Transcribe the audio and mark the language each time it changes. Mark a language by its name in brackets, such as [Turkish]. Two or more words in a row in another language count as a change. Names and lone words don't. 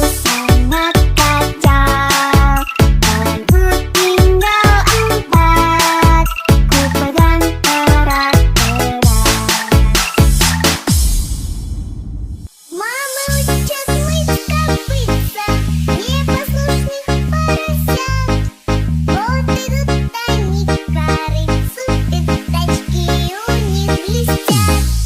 [Indonesian] sangat kacau. Temanku tinggal 4, ku pegang erat-erat. [Russian] Мама учит мыть копытца непослушных поросят. Вот идут они к корыцу, пятачки у них блестят.